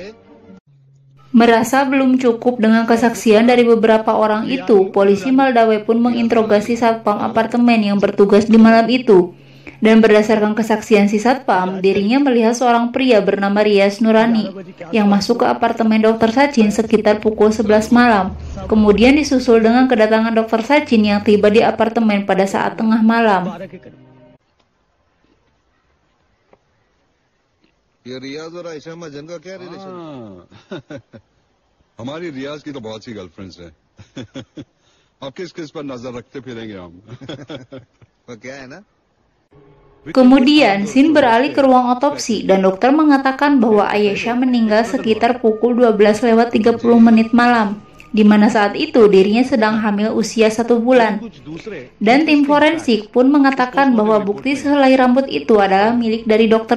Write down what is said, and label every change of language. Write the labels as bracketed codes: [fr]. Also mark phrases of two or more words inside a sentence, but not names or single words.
[id] Merasa belum cukup dengan kesaksian dari beberapa orang itu, polisi Meldawe pun menginterogasi satpam apartemen yang bertugas di malam itu. Dan berdasarkan kesaksian si satpam, dirinya melihat seorang pria bernama Rias Nurani yang masuk ke apartemen Dr. Sachin sekitar pukul 11 malam. Kemudian disusul dengan kedatangan Dr. Sachin yang tiba di apartemen pada saat tengah malam. [hi] ये रियाज और आयशा मजन का क्या रिलेशन हमारी रियाज की तो बहुत सी गर्लफ्रेंड्स हैं अब किस किस पर नजर रखते फिरेंगे हम वो क्या है ना. [id] Kemudian, scene beralih ke ruang otopsi dan dokter mengatakan bahwa Ayesha meninggal sekitar pukul 12:30 malam, di mana saat itu dirinya sedang hamil usia 1 bulan. Dan tim forensik pun mengatakan bahwa bukti sehelai rambut itu adalah milik dari Dr.